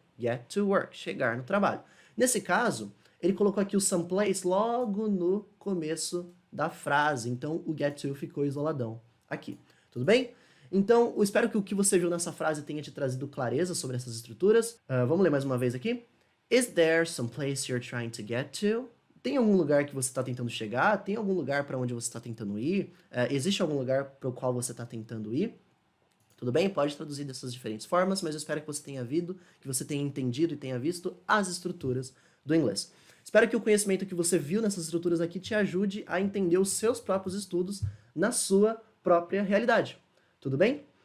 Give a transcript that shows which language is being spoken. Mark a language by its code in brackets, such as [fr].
[en] Get to work, [pt] chegar no trabalho. Nesse caso, ele colocou aqui o someplace logo no começo da frase. Então, o get to ficou isoladão aqui. Tudo bem? Então, eu espero que o que você viu nessa frase tenha te trazido clareza sobre essas estruturas. Vamos ler mais uma vez aqui. [en] Is there some place you're trying to get to? [pt] Tem algum lugar que você está tentando chegar? Tem algum lugar para onde você está tentando ir? Existe algum lugar para o qual você está tentando ir? Tudo bem? Pode traduzir dessas diferentes formas, mas eu espero que você tenha visto, que você tenha entendido e tenha visto as estruturas do inglês. Espero que o conhecimento que você viu nessas estruturas aqui te ajude a entender os seus próprios estudos na sua própria realidade. Tudo bem?